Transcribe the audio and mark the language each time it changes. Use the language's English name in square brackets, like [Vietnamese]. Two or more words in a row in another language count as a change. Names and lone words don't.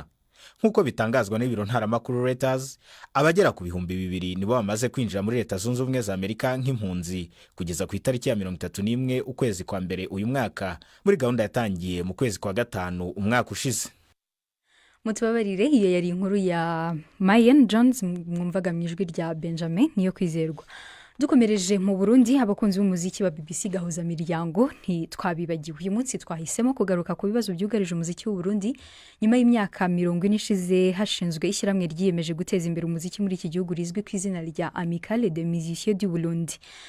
[Kinyarwanda] Nk'uko bitangazwa n'ibiro ntaramakuru Reuters, abagera ku 2,000 nibo bamaze kwinjira muri Leta Zunze Ubumwe za Amerika nk'impunzi kugeza ku itariki ya 31 ukwezi kwa mbere uyu mwaka, muri gahunda yatangiye mu kwezi kwa 5 umwaka ushize. Mutubabarire, iyo yari inkuru ya Mayan Jones mwumvaga mwijwi rya Benjamin niyo kwizerwa. Dukomereje mu Burundi, abakunzi b'umuziki ba BBC gahuza miryango ntitwabibagiwe. Uyu munsi twahisemo kugaruka ku bibazo byugarije umuziki w'u Burundi nyuma y'imyaka 40 ishize hashinzwe ishyirahamwe ryiyemeje guteza imbere umuziki muri iki gihugu rizwi ku izina rya Amicale des Musiciens du Burundi.